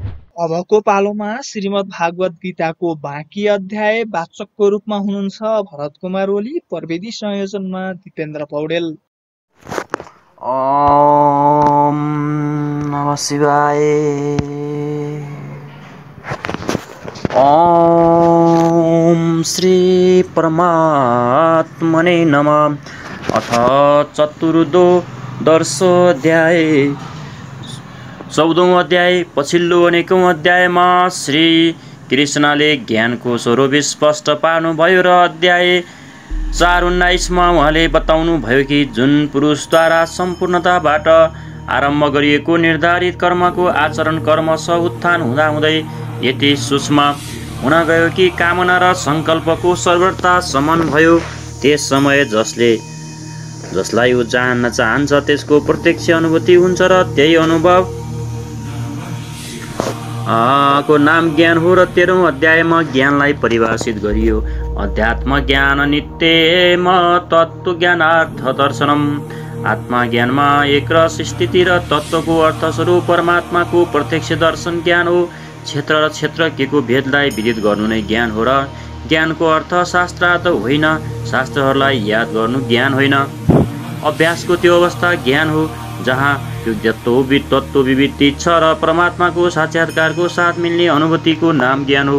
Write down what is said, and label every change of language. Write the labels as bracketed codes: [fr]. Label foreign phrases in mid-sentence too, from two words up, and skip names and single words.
[ne] अबको पालोमा श्रीमद् भागवत गीताको बाँकी अध्याय वाचकको रूपमा हुनुहुन्छ भरत कुमार ओली, प्रविधि संयोजनमा दिपेन्द्र पौडेल। [sa] ओम नमः शिवाय। ओम श्री परमात्मने नमः। अथ चतुर्दशोऽध्याय 14औं अध्याय। [ne] पछिल्लो अनेकौं अध्यायमा श्री कृष्णले ज्ञानको स्वरूप स्पष्ट पार्नुभयो र अध्याय 4:19मा उहाँले बताउनु भयो कि जुन पुरुषद्वारा सम्पूर्णताबाट आरम्भ गरिएको निर्धारित कर्मको आचरण क्रमशः उत्थान हुँदाहुँदै यति सूक्ष्म हुन गयो कि कामना र संकल्पको सर्वथा समन भयो। त्यस समय जसलाई ऊ जान्न चाहन्छ त्यसको प्रत्यक्ष अनुभूति हुन्छ र त्यही अनुभव को नाम ज्ञान हो। र 13औं अध्यायमा ज्ञानलाई परिभाषित गरियो। [sa] अध्यात्म ज्ञान नित्यम तत्त्व ज्ञानार्थ दर्शनम। [ne] आत्मा ज्ञानमा एक रस स्थिति र तत्त्वको अर्थस्वरूप परमात्माको प्रत्यक्ष दर्शन ज्ञान हो। क्षेत्र र क्षेत्रज्ञको भेदलाई विदित गर्नु नै ज्ञान हो। र ज्ञानको अर्थ शास्त्रार्थ होइन, शास्त्रहरूलाई याद गर्नु ज्ञान होइन। अभ्यासको त्यो अवस्था ज्ञान हो जहाँ तत्त्व विविधि छ र परमात्माको साक्षात्कारको साथ मिल्ने अनुभूतिको नाम ज्ञान हो।